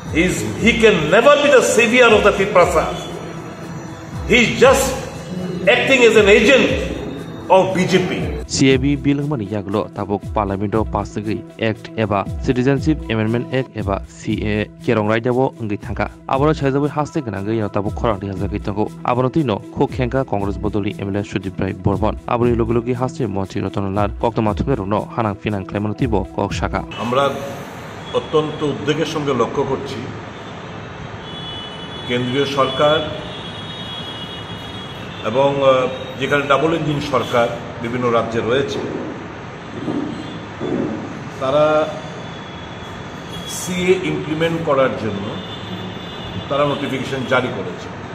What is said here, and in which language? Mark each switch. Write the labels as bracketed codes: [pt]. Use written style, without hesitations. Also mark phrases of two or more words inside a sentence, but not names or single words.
[en] he can never be the savior of the Tiprasa. He's just acting as an agent of BJP. [trp] CAB bill mani yaglo tabuk parliament pass degree act eba citizenship amendment act eba CA kerong right debo ngi thangka aboro chaijabu haste ganangai no tabuk khorang di hajagai tango abono tino kho khenka congress bodoli MLA Sudip Rai Borbon abori logilogi haste monti Rotanalar koktoma thumero no hanang finang klemonotibo kok shaka [bn] আমরা অত্যন্ত উদ্বেগের সঙ্গে লক্ষ্য করছি কেন্দ্রীয় সরকার এবং যেখানে [en] double engine [bn] সরকার বিভিন্ন রাজ্যে রয়েছে তারা সিএ ইমপ্লিমেন্ট করার জন্য তারা নোটিফিকেশন জারি করেছে।